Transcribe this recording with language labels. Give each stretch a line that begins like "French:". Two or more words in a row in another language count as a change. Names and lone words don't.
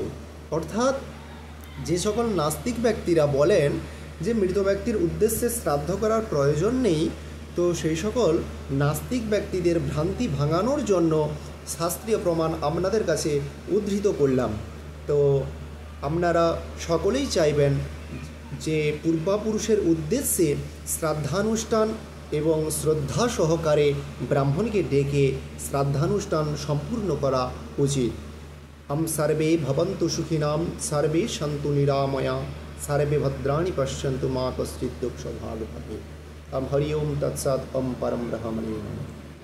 Bangla: অর্থাৎ যে সকল নাস্তিক ব্যক্তিরা বলেন যে মৃত ব্যক্তির উদ্দেশ্যে শ্রাদ্ধ করার প্রয়োজন নেই, তো সেই সকল নাস্তিক ব্যক্তিদের ভ্রান্তি ভাঙানোর জন্য শাস্ত্রীয় প্রমাণ আপনাদের কাছে উদ্ধৃত করলাম। তো আপনারা সকলেই চাইবেন যে পূর্বপুরুষের উদ্দেশ্যে শ্রাদ্ধানুষ্ঠান এবং শ্রদ্ধা সহকারে ব্রাহ্মণকে ডেকে শ্রাদ্ধানুষ্ঠান সম্পূর্ণ করা উচিত।
Sanskrit: हम सर्वे भवन्तु सुखिनां, सर्वे सन्तु निरामया, सर्वे भद्राणि पश्यन्तु मा कश्चित् दुःखभाग् भवेत्। हरि ओं तत्सत्। परम ब्रह्मणे नमः।